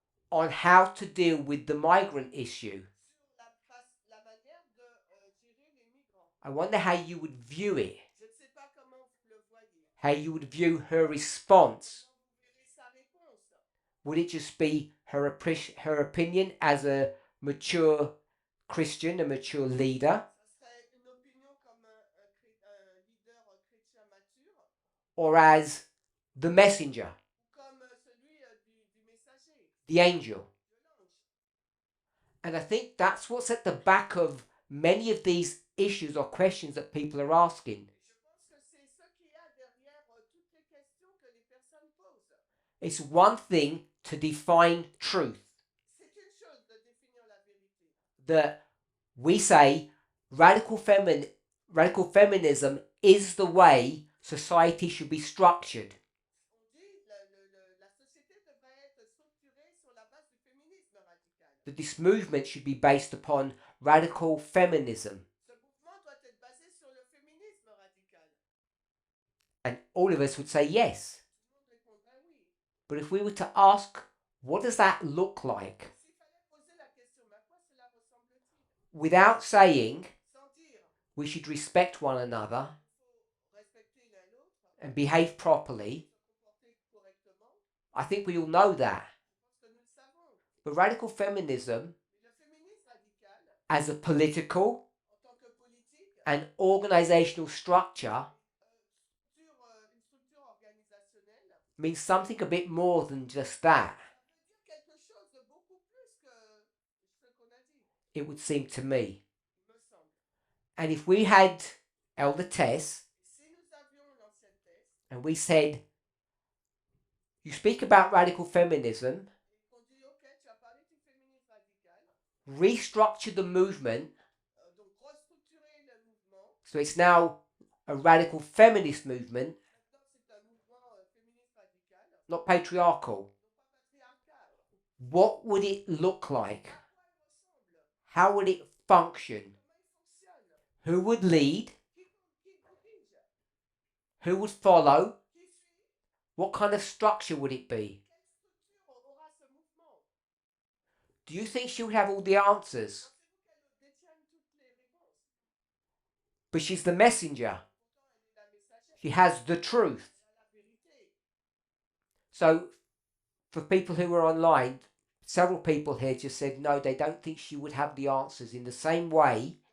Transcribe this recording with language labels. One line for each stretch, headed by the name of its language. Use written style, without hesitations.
English: on how to deal with the migrant issue?
French: sur la manière de gérer les migrants?
English: I wonder how you would view it,
French: Je ne sais pas comment vous le voyez.
English: how you would view her response.
French: Comment vous verrez sa réponse?
English: Would it just be her opinion as a mature Christian, a mature leader,
French: Ça serait une opinion comme un leader chrétien mature
English: or as the messenger,
French: ou comme celui du messager,
English: the angel?
French: de l'ange.
English: And I think that's what's at the back of many of these issues or questions that people are asking.
French: Et je pense que c'est ce qu'il y a derrière toutes les questions que les personnes posent.
English: It's one thing to define truth,
French: C'est une chose de définir la vérité.
English: that we say radical feminism is the way society should be structured.
French: On dit la société devrait être structurée sur la base du féminisme radical.
English: That this movement should be based upon radical feminism.
French: Ce mouvement doit être basé sur le féminisme radical.
English: And all of us would say yes.
French: Tout le monde répondrait oui.
English: But if we were to ask, what does that look like?
French: S'il fallait poser la question, mais à quoi cela ressemble-t-il?
English: Without saying
French: Sans dire,
English: we should respect one another
French: il faut respecter l'un l'autre,
English: and behave properly,
French: se comporter correctement,
English: I think we all know that.
French: je pense que nous le savons.
English: But radical feminism,
French: Mais le féminisme radical,
English: as a political
French: en tant que politique,
English: and organizational structure,
French: une structure organisationnelle,
English: means something a bit more than just that,
French: ça veut dire quelque chose de beaucoup plus que ce qu'on a dit,
English: it would seem to me.
French: il me semble.
English: And if we had Elder Tess
French: Et si nous avions l'ancienne thèse,
English: and we said, you speak about radical feminism,
French: et qu'on dit, ok, tu as parlé du féminisme radical,
English: restructure the movement
French: donc restructurer le mouvement,
English: so it's now a radical feminist movement,
French: maintenant c'est un mouvement féministe radical,
English: not patriarchal,
French: non pas patriarcal.
English: what would it look like?
French: À quoi il ressemble?
English: How would it function?
French: Comment il fonctionne?
English: Who would lead?
French: Qui dirige?
English: Who would follow?
French: Qui suit?
English: What kind of structure would it be?
French: Quelle structure aura ce mouvement?
English: Do you think she would have all the answers?
French: Pensez-vous qu'elle détienne toutes les réponses?
English: But she's the messenger.
French: Pourtant, elle est la messagère.
English: She has the truth.
French: Elle a la vérité.
English: So, for people who are online, several people here just said no, they don't think she would have the answers in the same way